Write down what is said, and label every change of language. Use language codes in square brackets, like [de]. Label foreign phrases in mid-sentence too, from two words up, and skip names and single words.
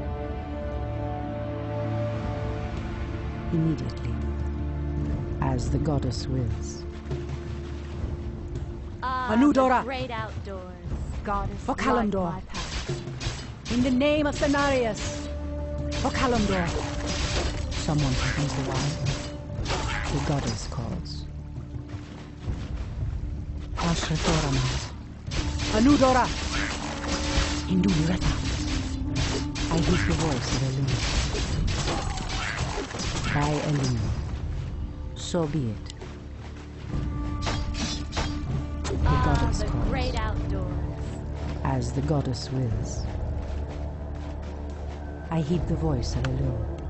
[en] Immediately, as the goddess wills. Ah, Anudora. the great outdoors. Goddess, For light Kalimdor. my path. In the name of Cenarius. For Kalimdor. Someone quickens the wire. The goddess calls. Ashrathoraman. Anudora. Indulurata. I hear the voice of Elune. By Elune. So be it. The goddess the calls. great outdoors. As the goddess wills. I heed the voice of Elune.